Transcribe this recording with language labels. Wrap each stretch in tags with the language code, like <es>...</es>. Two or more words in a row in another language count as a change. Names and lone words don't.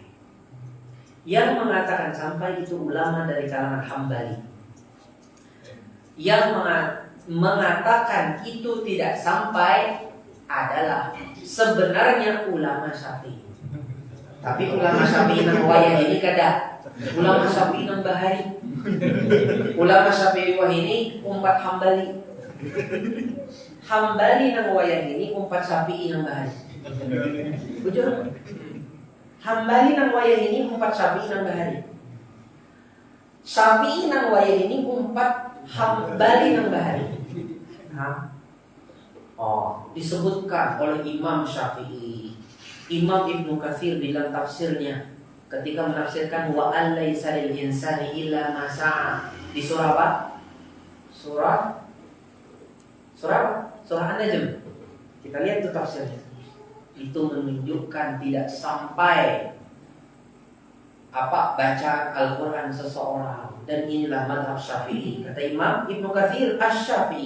<id>Yang mengatakan sampai itu ulama dari kalangan Hambali. Yang mengatakan itu tidak sampai adalah sebenarnya ulama Syafi'i.</id> <bjn>Tapi ulama Syafi'i nang wayah ini kada. Ulama Syafi'i nang bahari. Ulama Syafi'i wah ini umpat Hambali. Hambali nang wayah ini umpat Syafi'i nang bahari. Bujur. Hambali nang wayah ini umpat Syafi'i nang bahari. Syafi'i nang wayah ini umpat Hambali nang bahari.</bjn> <id>Disebutkan oleh Imam Syafi'i. Imam Ibnu Katsir dalam tafsirnya ketika menafsirkan</id> <ar>وأن ليس للإنسان إلا ما سعى</ar> <id>di surah apa? Surah An-Najm. Kita lihat itu tafsirnya. Itu menunjukkan tidak sampai bacaan Al-Quran seseorang. Dan inilah mazhab Syafi'i. Kata Imam Ibnu Katsir Asy-Syafi'i.</id>